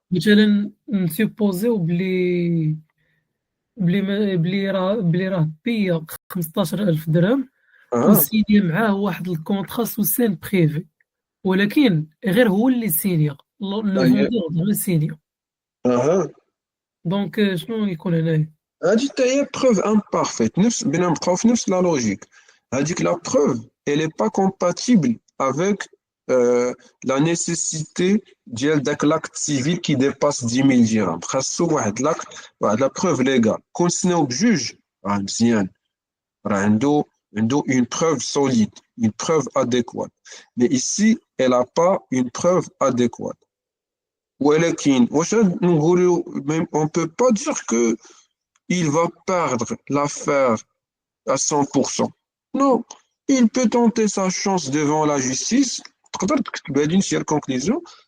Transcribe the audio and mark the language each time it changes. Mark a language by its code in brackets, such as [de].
[ar] مثلا نسيبوزيو بلي راه بيا 15,000 درهم، اها وسيني معاه واحد الكونطرا سو سين بريفي، ولكن غير هو اللي سينيا، لو اها فوندور غير سينيا. اها دونك شنو يكون هنايا؟ هادي حتى هي بروف امبارفيت، نفس بينا نبقاو في نفس لا لوجيك. هاديك لا بروف [fr] elle est pas compatible avec la nécessité [ar] ديال داك لاكت سيفيل [fr] qui dépasse 10 000 dirhams. [ar] خاصو واحد لاكت، واحد لا بروف ليغال كونسيناو بجوج، راه مزيان، راه عنده [fr] une preuve solide, une preuve adéquate. Mais ici elle a pas une preuve adéquate. [ar] ولكن واش نقولوا [fr] on peut pas dire que il va perdre l'affaire à 100%. Non, il peut tenter sa chance devant la justice. [ar] تقدر تكتب هذه هي الكونكليزيون.